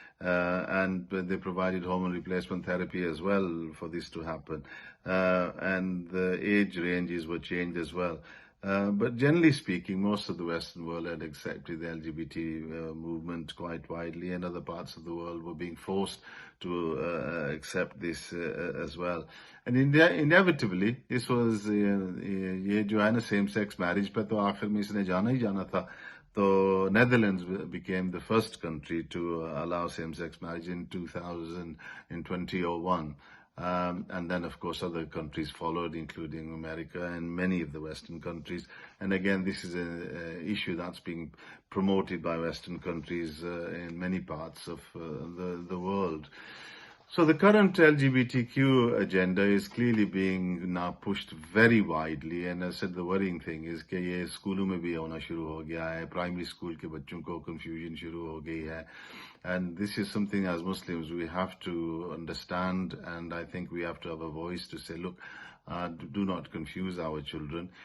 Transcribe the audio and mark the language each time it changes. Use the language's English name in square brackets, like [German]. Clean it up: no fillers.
[English] And they provided hormone replacement therapy as well for this to happen. And the age ranges were changed as well. But generally speaking, most of the Western world had accepted the LGBT movement quite widely, and other parts of the world were being forced to accept this as well. And inevitably, this was [Urdu] یہ جو ہے نا same sex marriage پہ تو آخر میں اس نے جانا ہی جانا تھا. [English] So Netherlands became the first country to allow same-sex marriage in 2001. And then, of course, other countries followed, including America and many of the Western countries. And again, this is an issue that's being promoted by Western countries in many parts of the world. So the current LGBTQ agenda is clearly being now pushed very widely, and I said the worrying thing is [Urdu] کہ یہ اسکولوں میں بھی ہونا شروع ہو گیا ہے، primary school کے بچوں کو کنفیوژن شروع ہو گئی ہے. [English] And this is something as Muslims we have to understand, and I think we have to have a voice to say, look, do not confuse our children.